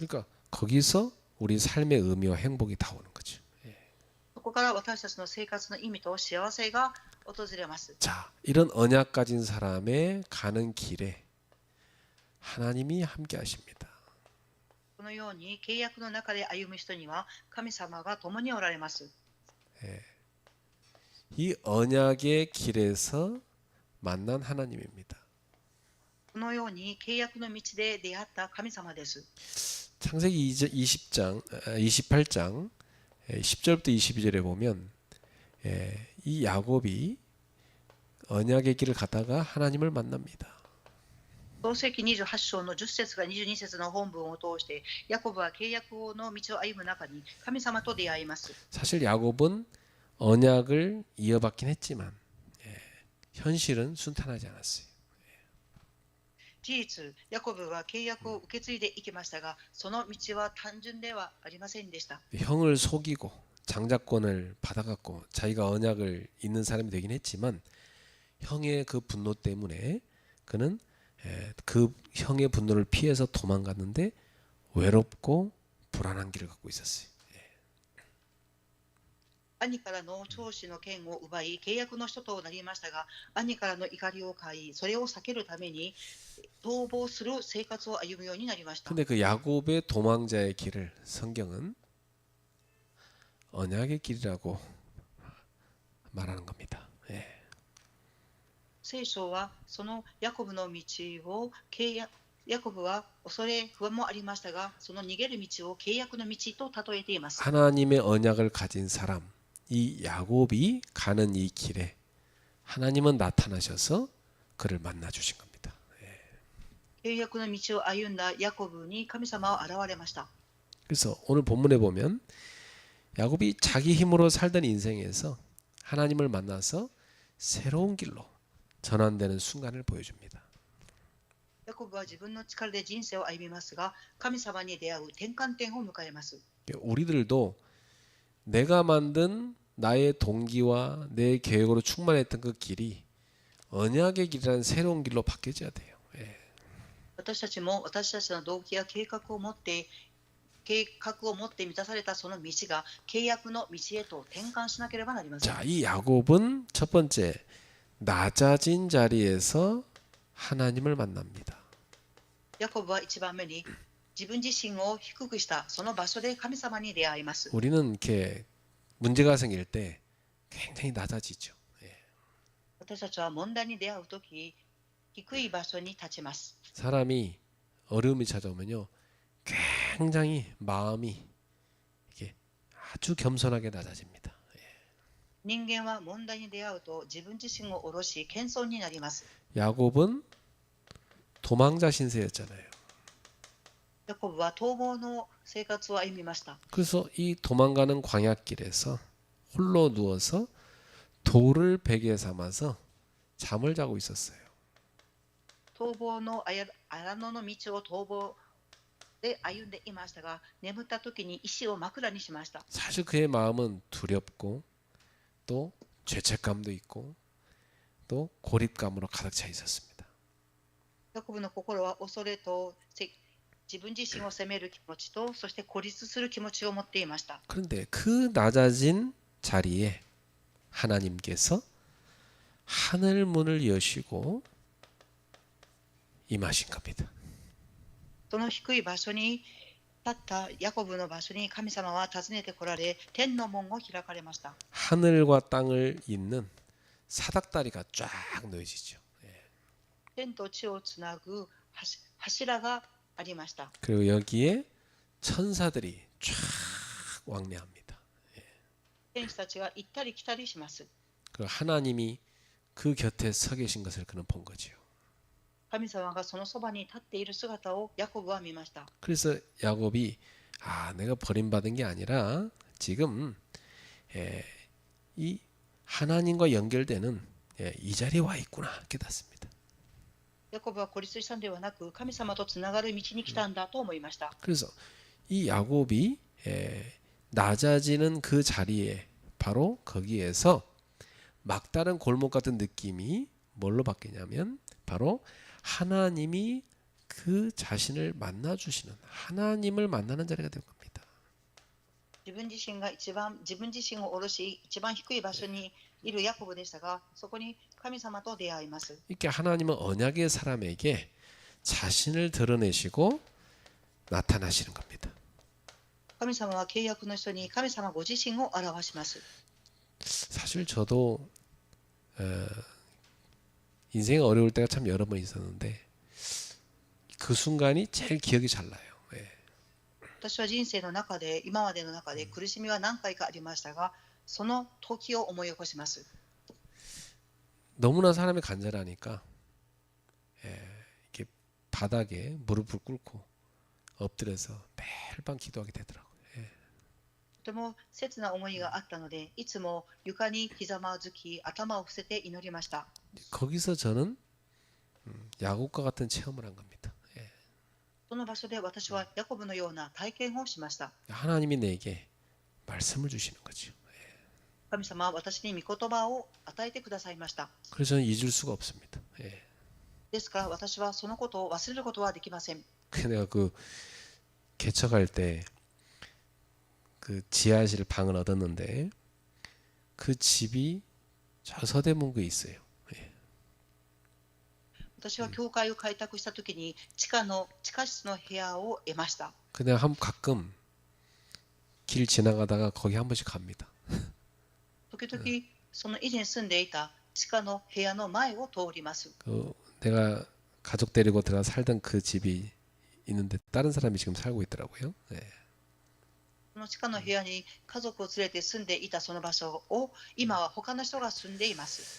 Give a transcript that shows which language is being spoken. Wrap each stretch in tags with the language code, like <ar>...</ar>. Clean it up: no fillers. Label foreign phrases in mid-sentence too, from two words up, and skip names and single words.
<ko>그러니까 거기서 우리 삶의 의미와 행복이 다 오는 거죠.</ko> <ja>そこから私たちの生活の意味と幸せが訪れます。</ja> <ko>자, 이런 언약 가진 사람의 가는 길에 하나님이 함께 하십니다.</ko> <ja>このように契約の中で歩む人には神様が共におられます。</ja> <ko>이 언약의 길에서 만난 하나님입니다.</ko> <ja>このように契約の道で出会った神様です。</ja> <ko>창세기 28장 10절부터 22절에 보면 이 야곱이 언약의 길을 가다가 하나님을 만납니다.</ko> <ja>創世記28章の10節から22節の本文を通して、ヤコブは契約の道を歩む中に神様と出会います。</ja> <ko>사실 야곱은 언약을 이어받긴 했지만 현실은 순탄하지 않았어요.</ko> <ja>事実、ヤコブは契約を受け継いでいきましたが、その道は単純ではありませんでした。</ja> <ko>형을 속이고 장자권을 받아갖고 자기가 언약을 잇는 사람이 되긴 했지만 형의 그 분노 때문에 그는 그 형의 분노를 피해서 도망갔는데 외롭고 불안한 길을 갖고 있었어요.</ko> <ja>兄からの長子の権を奪い、契約の人となりましたが、兄からの怒りを買い、それを避けるために逃亡する生活を歩むようになりました。</ja> <ko>근데 그 야곱의 도망자의 길을 성경은 언약의 길이라고 말하는 겁니다. 예.</ko> <ja>聖書はそのヤコブの道をヤコブは恐れ不安もありましたが、その逃げる道を契約の道と例えています。</ja> <ko>하나님의 언약을 가진 사람, 이 야곱이 가는 이 길에 하나님은 나타나셔서 그를 만나 주신 겁니다.</ko> <ja>契約の道を歩んだヤコブに神様は現れました。</ja> <ko>그래서 오늘 본문에 보면 야곱이 자기 힘으로 살던 인생에서 하나님을 만나서 새로운 길로 전환되는 순간을 보여줍니다.</ko> <ja>ヤコブは自分の力で人生を歩みますが、神様に出会う転換点を迎えます。</ja> <ko>우리들도 내가 만든 나의 동기와 내 계획으로 충만했던 그 길이 언약의 길이라는 새로운 길로 바뀌어져야 돼요. 예.</ko> <ja>私たちも私たちの動機や計画を持って満たされたその道が契約の道へと転換しなければなりません。</ja> <ko>자, 이 야곱은 첫 번째 낮아진 자리에서 하나님을 만납니다.</ko> <ja>ヤコブは一番目に自分自身を低くしたその場所で神様に出会います。</ja> <ko>우리는 이렇게 문제가 생길 때 굉장히 낮아지죠. 예.</ko> <ja>私たちは問題に出会うとき、低い場所に立ちます。</ja> <ko>사람이 어려움이 찾아오면요, 굉장히 마음이 이게 아주 겸손하게 낮아집니다.</ko> <ja>人間は問題に出会うと自分自身を下ろし謙遜になります。</ja> <ko>야곱은 도망자 신세였잖아요.</ko> <ja>ヤコブは逃亡の生活を歩みました。</ja> <ko>그래서 이 도망가는 광야길에서 홀로 누워서 돌을 베개 삼아서 잠을 자고 있었어요.</ko> <ja>逃亡の荒野の道を逃亡で歩んでいましたが、眠った時に石を枕にしました。</ja> <ko>사실 그의 마음은 두렵고 또 죄책감도 있고 또 고립감으로 가득 차 있었습니다.</ko> <ja>ヤコブの心は恐れと自分自身を責める気持ちと、そして孤立する気持ちを持っていました。</ja> <ko>그런데 그 낮아진 자리에 하나님께서 하늘 문을 여시고 임하신 겁니다.</ko> <ja>その低い場所に立ったヤコブの場所に神様は訪ねてこられ、天の門を開かれました。</ja> <ko>하늘과 땅을 잇는 사닥다리가 쫙 놓여지죠.</ko> <ja>天と地をつなぐ柱がありました。</ja> <ko>그리고 여기에 천사들이 쫙 왕래합니다.</ko> <ja>天使たちが行ったり来たりします。</ja> <ko>그리고 하나님이 그 곁에 서 계신 것을 그는 본 거지요.</ko> <ja>神様がそのそばに立っている姿をヤコブは見ました。</ja> <ko>그래서 야곱이 내가 버림받은 게 아니라 지금 이 하나님과 연결되는 이 자리에 와 있구나 깨닫습니다.</ko> <ja>ヤコブは孤立したのではなく、神様とつながる道に来たんだと思いました。</ja> <ko>그래서 이 야곱이 낮아지는 그 자리에 바로 거기에서 막다른 골목 같은 느낌이 뭘로 바뀌냐면 바로 하나님이 그 자신을 만나 주시는 하나님을 만나는 자리가 될 겁니다.</ko> <ja>自分自身を下ろし、一番低い場所にいるヤコブでしたが、そこに神様と出会います。</ja> <ko>이렇게 하나님은 언약의 사람에게 자신을 드러내시고 나타나시는 겁니다.</ko> <ja>神様は契約の人に神様ご自身を表します。</ja> <ko>사실 저도 인생이 어려울 때가 참 여러 번 있었는데 그 순간이 제일 기억이 잘 나요.</ko> <ja>私は人生の中で、今までの中で苦しみは何回かありましたが、その時を思い起こします。</ja> <ko>너무나 사람이 간절하니까 이렇게 바닥에 무릎을 꿇고 엎드려서 매일 밤 기도하게 되더라고요.</ko> <ja>とても切な思いがあったので、いつも床にひざまずき、頭を伏せて祈りました。</ja> <ko>거기서 저는 야곱과 같은 체험을 한 겁니다.</ko> <ja>その場所で私はヤコブのような体験をしました。</ja> <ko>하나님이 내게 말씀을 주시는 거죠.</ko> <ja>神様は私に御言葉を与えてくださいました。</ja> <ko>그래서 저는 잊을 수가 없습니다.</ko> <ja>ですから私はそのことを忘れることはできません。</ja> <ko>내가 그 개척할 때 그 지하실 방을 얻었는데 그 집이 저 서대문구에 있어요.</ko> <ja>私は教会を開拓したときに地下室の部屋を得ました。</ja> <ko>근데 가끔 길 지나가다가 거기 한 번씩 갑니다.</ko> <ja>時々その以前住んでいた地下の部屋の前を通ります。</ja> <ko>내가 가족 데리고 들어가 살던 그 집이 있는데 다른 사람이 지금 살고 있더라고요. 예.</ko> <ja>その地下の部屋に家族を連れて住んでいたその場所を今は他の人が住んでいます。</ja>